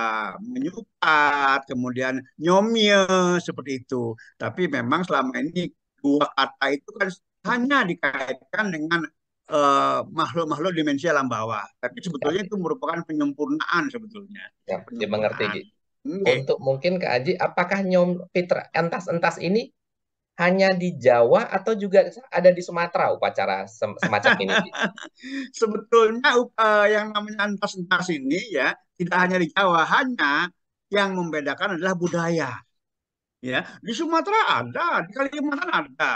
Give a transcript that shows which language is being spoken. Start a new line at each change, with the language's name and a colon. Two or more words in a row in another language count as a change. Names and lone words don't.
Indonesian: menyupat, kemudian nyomye seperti itu. Tapi memang selama ini dua kata itu kan hanya dikaitkan dengan makhluk-makhluk dimensi alam bawah. Tapi ya, sebetulnya itu merupakan penyempurnaan sebetulnya. ya, Ya, dimengerti penyempurnaan. Ji. Oke. Untuk mungkin Kak Aji, apakah Pitra entas-entas ini hanya di Jawa atau juga ada di Sumatera upacara semacam ini, Ji? Sebetulnya yang namanya entas-entas ini ya tidak hanya di Jawa, hanya yang membedakan adalah budaya. Ya, di Sumatera ada, di Kalimantan ada.